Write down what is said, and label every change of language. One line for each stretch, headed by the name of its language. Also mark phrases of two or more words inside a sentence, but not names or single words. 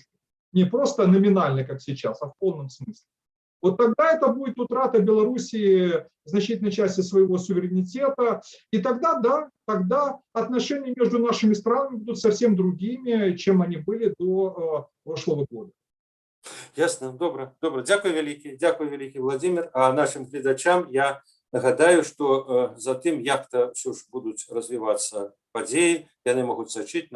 Russian: Не просто номинально, как сейчас, а в полном смысле. Тогда это будет утрата Белоруссии значительной части своего суверенитета. И тогда, тогда отношения между нашими странами будут совсем другими, чем они были до прошлого года. Ясно,
Ukrainian: добре. Дякую великий, Владимир. А нашим глядачам я нагадаю, що за тим, як то все ж будуть розвиватися події, яны можуть сачити на